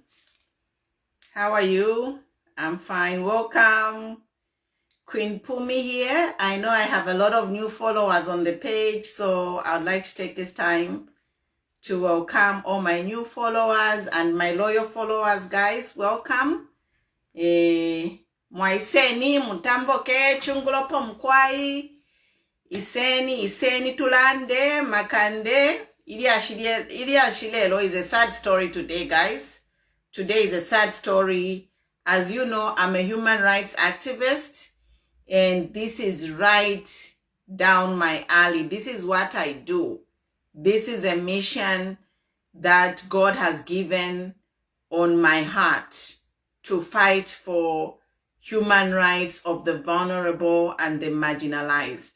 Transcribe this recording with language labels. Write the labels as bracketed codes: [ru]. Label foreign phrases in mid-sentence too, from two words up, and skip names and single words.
[en] How are you? I'm fine. Welcome. Queen Pumi here. I know I have a lot of new followers on the page, so I'd like to take this time to welcome all my new followers and my loyal followers, guys. Welcome. [bem] Mwaiseni mutamboke chungulopo mkwai. Iseni tulande makande. [en] Iliashilelo is a sad story today, guys. Today is a sad story. As you know, I'm a human rights activist, and this is right down my alley. This is what I do. This is a mission that God has given on my heart to fight for human rights of the vulnerable and the marginalized.